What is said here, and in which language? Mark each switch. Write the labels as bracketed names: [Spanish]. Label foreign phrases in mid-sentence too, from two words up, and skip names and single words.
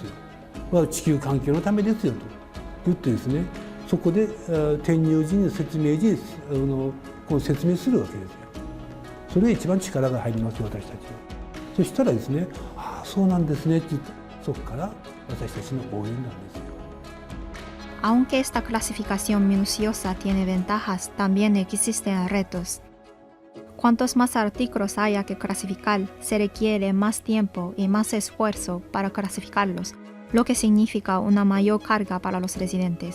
[Japanese] 地球環境のためですよと言ってですね、そこで転入時に説明時この説明するわけですよ。それが一番力が入りますよ、私たちは。そしたらですね、ああそうなんですねって言ったそこから私たちの応援なんですよ。 [Spanish] Aunque esta clasificación minuciosa tiene ventajas, también existen retos. Cuantos más artículos haya que clasificar, se requiere más tiempo y más esfuerzo para clasificarlos, lo que significa una mayor carga para los residentes.